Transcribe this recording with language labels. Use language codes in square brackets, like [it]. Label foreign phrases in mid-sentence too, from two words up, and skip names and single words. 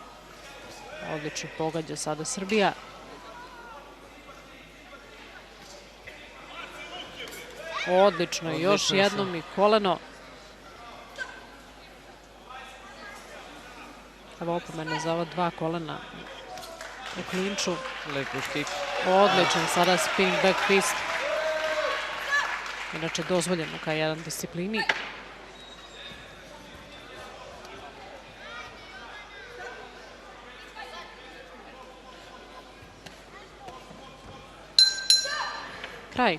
[sr] Odlično pogađa sada Srbija. Odlično, još jednom i koleno. Evo opomene za ova dva kolena u klinču. Lep [en] push kick. [sr] Odličan sada [en] spin back fist. [sr] Inače dozvoljeno kao jedan disciplini. Kraj.